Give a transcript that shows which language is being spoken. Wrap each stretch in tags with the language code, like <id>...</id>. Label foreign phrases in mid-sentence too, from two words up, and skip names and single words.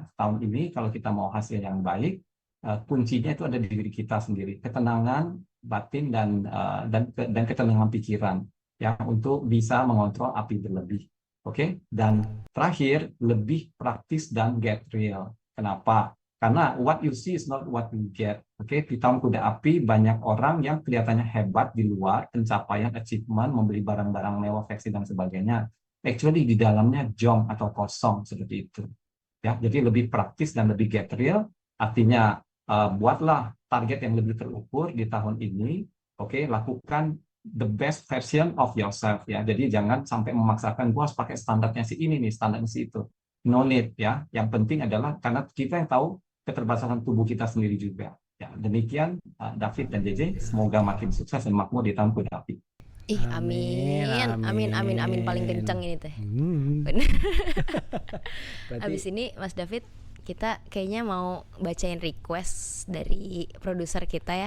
<id>Tahun ini kalau kita mau hasil yang baik, kuncinya itu ada di diri kita sendiri, ketenangan batin dan ketenangan pikiran ya, untuk bisa mengontrol api berlebih. Oke, dan terakhir lebih praktis dan</id> <en>get real.</en> <id>Kenapa?</id> <en>Karena what you see is not what you get.</en> <id>Oke, di tahun kuda api banyak orang yang kelihatannya hebat di luar, pencapaian, achievement, membeli barang-barang mewah, seksi dan sebagainya. Actually di dalamnya jong atau kosong seperti itu. Ya, jadi lebih praktis dan lebih</id> <en>get real.</en> <id>Artinya buatlah target yang lebih terukur di tahun ini. Oke, lakukan</id> <en>the best version of yourself</en> <id>ya. Jadi jangan sampai memaksakan gua harus pakai standarnya si ini nih, standarnya si itu.</id> <en>No need ya.</en> <id>Yang penting adalah karena kita yang tahu keterbatasan tubuh kita sendiri juga. Ya, demikian David dan JJ, semoga makin sukses dan makmur di tahun kuda api. Ih, amin paling kenceng ini teh. Abis ini Mas David, kita kayaknya mau bacain request dari produser kita ya.</id>